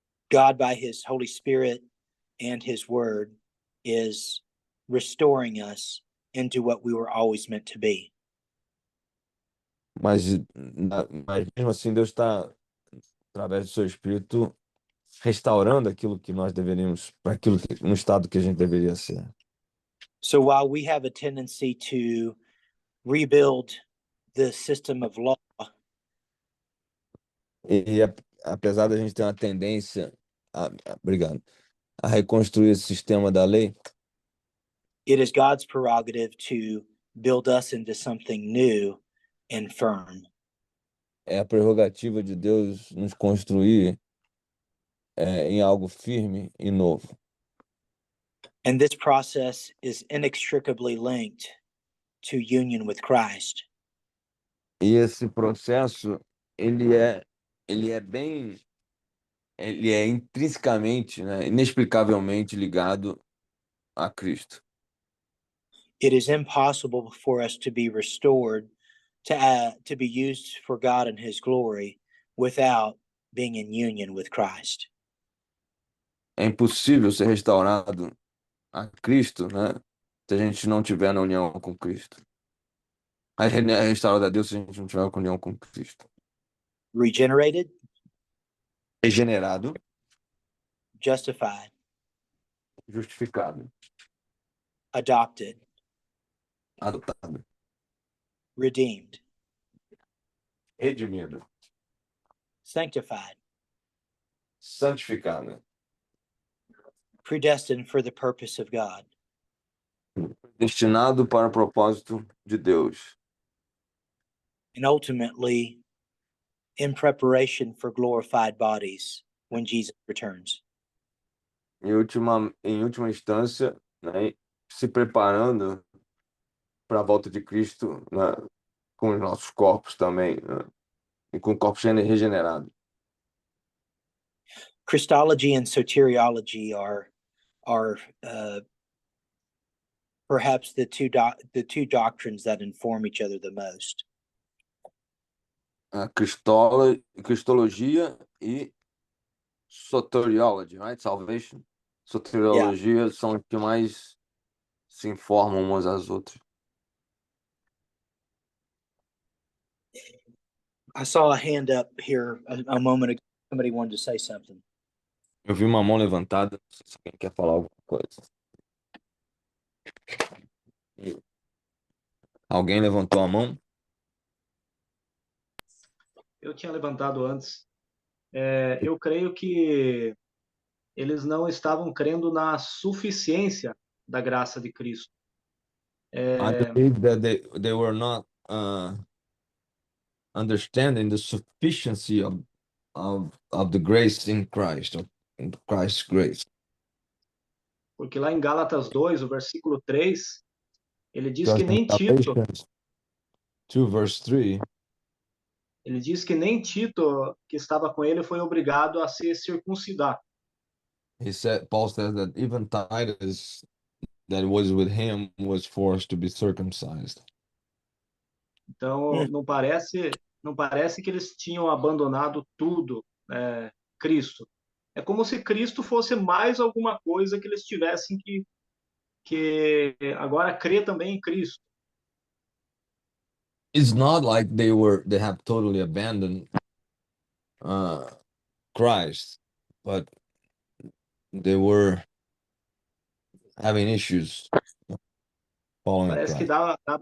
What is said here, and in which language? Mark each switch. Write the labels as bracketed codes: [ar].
[en] God, by his Holy Spirit and his word, is restoring us into what we were always meant to be. [pt] Mas mesmo assim, Deus está, através do seu Espírito, restaurando aquilo que nós deveríamos, para aquilo no estado que a gente deveria ser. [en] So while we have a tendency to rebuild the system of law, [pt] Apesar da gente ter uma tendência, obrigado, a reconstruir esse sistema da lei, [en] it is God's prerogative to build us into something new and firm. [pt] é a prerrogativa de Deus nos construir em algo firme e novo. [en] And this process is inextricably linked to union with Christ. [pt] E esse processo, ele é, ele é bem, ele é intrinsecamente, né, inexplicavelmente ligado a Cristo. [en] It is impossible for us to be restored to be used for God and his glory without being in union with Christ. [pt] É impossível ser restaurado a Cristo, né, se a gente não tiver na união com Cristo. É restaurado a Deus se a gente não tiver união com Cristo. [en] Regenerated, [pt] Regenerado, [en] justified, [pt] justificado, [en] adopted, [pt] adotado, [en] redeemed, [pt] redimido, [en] sanctified, [pt] santificado, [en] predestined for the purpose of God. [pt] destinado para o propósito de Deus. [en] And ultimately in preparation for glorified bodies when Jesus returns. [pt] Em última instância, né, se preparando para a volta de Cristo, né, com os nossos corpos também, né, e com o corpo regenerado. [en] Christology and soteriology are perhaps the two doctrines that inform each other the most. [pt] A Cristologia e [en] Soteriology, right? Salvation. [pt] Soteriologia são os que mais se informam umas às outras. [en] I saw a hand up here a moment ago. Somebody wanted to say something. [pt] Eu vi uma mão levantada. Não sei se alguém quer falar alguma coisa. Alguém levantou a mão? Eu tinha levantado antes. Eu creio que eles não estavam crendo na suficiência da graça de Cristo. [en] I believe that they were not understanding the sufficiency of the grace in Christ, of in Christ's grace. [pt] Porque lá em Gálatas 2, o versículo 3, ele diz que [en] Because in [pt] nem Tito, [en] Galatians 2 verse 3, [pt] ele diz que nem Tito, que estava com ele, foi obrigado a se circuncidar. [en] Paul says that even Titus that was with him was forced to be circumcised. [pt] Então, não parece que eles tinham abandonado tudo, Cristo. É como se Cristo fosse mais alguma coisa que eles tivessem que agora crer também em Cristo. [en] It's not like they have totally abandoned uh, Christ, but they were having issues following [pt] Parece que [en] Christ.